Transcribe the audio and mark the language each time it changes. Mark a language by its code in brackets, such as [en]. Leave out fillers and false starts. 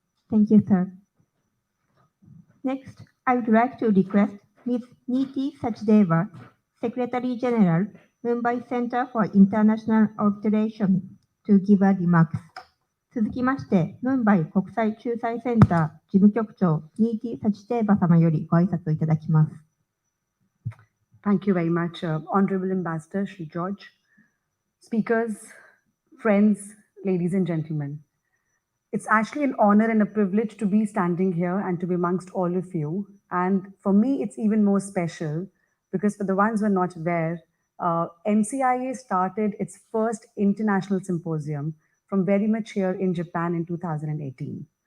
[en] Thank you, sir. Next, I would like to request Ms. Niti Sachdeva, Secretary General, Mumbai Center for International Arbitration, to give a remarks. [ja] 続きまして、ムンバイ国際仲裁センター事務局長、ニーティ・サチテーバ様よりご挨拶をいただきます。 [en] Thank you very much, Honorable Ambassador Shri George. Speakers, friends, ladies and gentlemen. It's actually an honor and a privilege to be standing here and to be amongst all of you. And for me, it's even more special because for the ones who are not aware, MCIA started its first international symposium from very much here in Japan in 2018.